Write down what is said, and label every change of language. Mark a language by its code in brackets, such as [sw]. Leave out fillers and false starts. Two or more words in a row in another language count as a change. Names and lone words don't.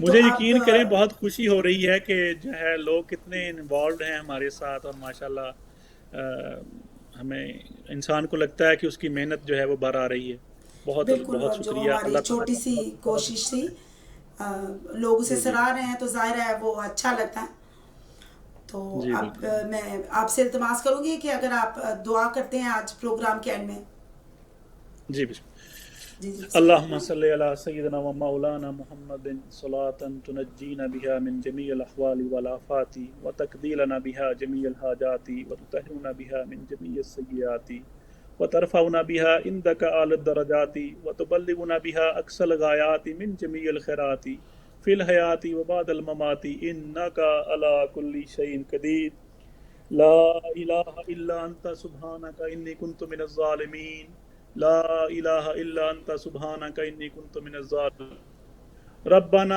[hi] मुझे यकीन करें बहुत खुशी हो रही है कि जो है लोग कितने इन्वॉल्व हैं हमारे साथ, और माशाल्लाह हमें इंसान को लगता है कि उसकी मेहनत जो है वो बाहर आ रही है। बहुत बहुत शुक्रिया। हमारी छोटी सी कोशिश थी, लोग उसे सराह रहे हैं तो जाहिर है वो अच्छा लगता है। तो अब मैं आपसे इल्तिमास करूंगी कि अगर आप दुआ करते हैं आज प्रोग्राम के एंड में। [ar] जी اللهم صل على سيدنا ومولانا محمد صلاة تنجينا بها من جميع الأهوال والآفات وتقضي لنا بها جميع الحاجات وتطهرنا بها من جميع السيئات وترفعنا بها عندك أعلى الدرجات وتبلغنا بها أقصى الغايات من جميع الخيرات في الحياة وبعد الممات إنك على كل شيء قدير لا إله إلا أنت سبحانك إني كنت من الظالمين لا إله إلا أنت سبحانك إني كنت من الظالمين ربنا